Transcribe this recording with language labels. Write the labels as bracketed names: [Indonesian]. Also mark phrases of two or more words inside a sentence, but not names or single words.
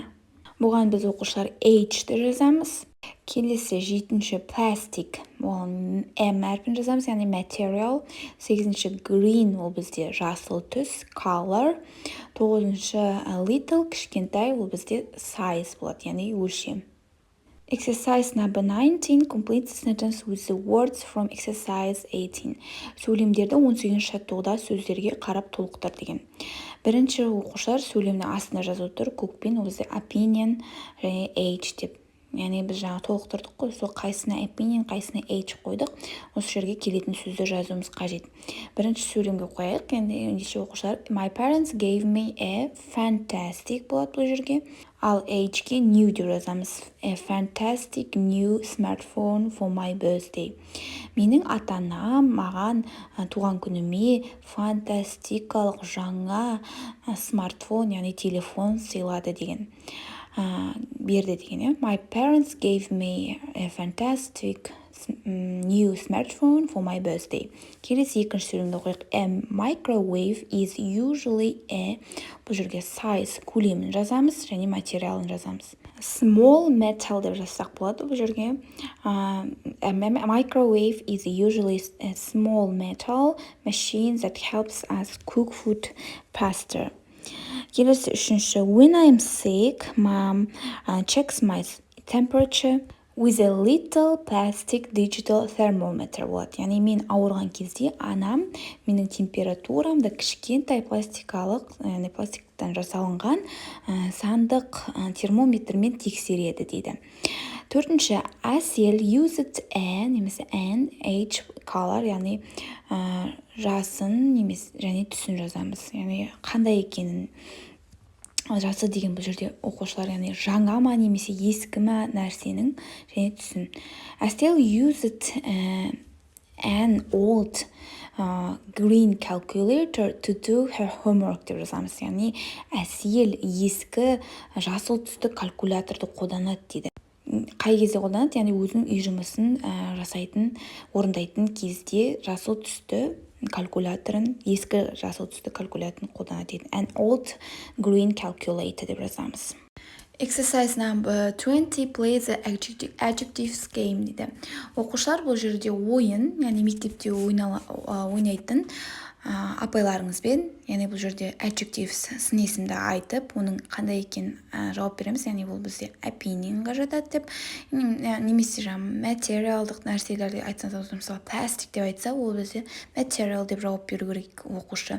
[Kazakh] Бұған біз оқушылар age деп жазамыз. Келесі жетінші plastic. Оған M әрпін жазамыз, яғни material. Сегізінші green ол бізде жасыл түс, color. Тоғызыншы little, кішкентай, ол бізде size болады, яғни өлшем. [English] Exercise number 19, complete the sentence with the words from exercise 18. [Kazakh] Сөйлемдерді 18 жаттығуда сөздерге қарап толықтыр деген. Бірінші оқушылар сөйлемнің астына жазып тұр, көкпен ол бізде opinion және age деп. Яғни біз жаңа толықтырдық қой, сол қайсына opinion, қайсына age қойдық. Осы жерге келетін сөзді жазуымыз қажет. Бірінші сөйлемге қояйық. Енді ендеше оқушылар, [English] my parents gave me a fantastic [Kazakh] болады бұл жерге. Ал age-ге new деп жазамыз. [English] A fantastic new smartphone for my birthday. [Kazakh] Менің ата-анам маған туған күніме фантастикалық жаңа смартфон, яғни телефон сыйлады деген. Берді деген. [English] My parents gave me a fantastic new smartphone for my birthday. [Kazakh] Келесі екінші сөйлемді қойық. [English] A microwave is usually a, [Kazakh] бұл жерге size, көлемін жазамыз және материалын жазамыз. [English] Small metal [Kazakh] деп жазсақ болады бұл жерге. [English] A microwave is usually a small metal machine that helps us cook food faster. [Kazakh] Келесі үшінші, [English] when I'm sick, mom checks my temperature with a little plastic digital thermometer болады. [Kazakh] Яғни мен ауырған кезде анам менің температурамды кішкентай пластикалық, яғни пластиктан жасалынған сандық термометрмен тексереді дейді. [English] Төртінші, Әсел used an, немесе an, age, color, [Kazakh] яғни жасын немесе және түсін жазамыз. Яғни қандай екенін жасы деген бұл жерде оқушылар, яғни жаңа ма немесе ескі ма нәрсенің және түсін. [English] Әсел used an old green calculator to do her homework [Kazakh] деп жазамыз. Яғни әсел ескі жасыл түсті калькуляторды қолданады дейді. Қай кезде қолданады? Яғни өзінің үй жұмысын орындайтын кезде жасыл түсті калькуляторын, ескі жасыл түсті калькуляторын қолданады дейді. [English] An old green calculator [Kazakh] деп жазамыз. [English] Exercise number 20 play the adjectives game дейді. [Kazakh] Оқушылар бұл жерде ойын, яғни мектепте ойнайтын апайларыңызбен, яғни бұл жерде adjectives сын есімді айтып, оның қандай екен жауап береміз, яғни бұл бізде opinionға жатады деп, немесе материалдық нәрселерді айтсаңыз, мысалы plastic деп айтса, ол бізде material деп жауап беру керек оқушы.